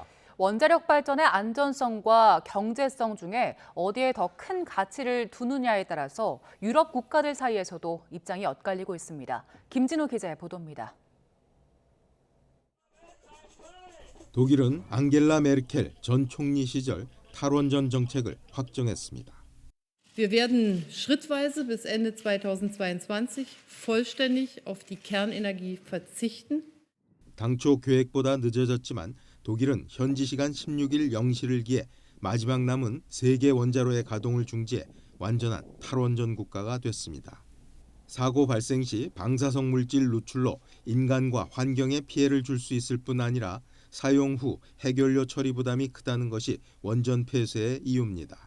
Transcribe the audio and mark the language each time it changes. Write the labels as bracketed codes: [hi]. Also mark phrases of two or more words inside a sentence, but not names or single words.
[ko] 원자력 발전의 안전성과 경제성 중에 어디에 더 큰 가치를 두느냐에 따라서 유럽 국가들 사이에서도 입장이 엇갈리고 있습니다. 김진우 기자의 보도입니다. 독일은 앙겔라 메르켈 전 총리 시절 탈원전 정책을 확정했습니다. [de] Wir werden schrittweise bis Ende 2022 vollständig auf die Kernenergie verzichten. [ko] 당초 계획보다 늦어졌지만 독일은 현지 시간 16일 0시를 기해 마지막 남은 3개 원자로의 가동을 중지해 완전한 탈원전 국가가 됐습니다. 사고 발생 시 방사성 물질 누출로 인간과 환경에 피해를 줄 수 있을 뿐 아니라 사용 후 해결료 처리 부담이 크다는 것이 원전 폐쇄의 이유입니다.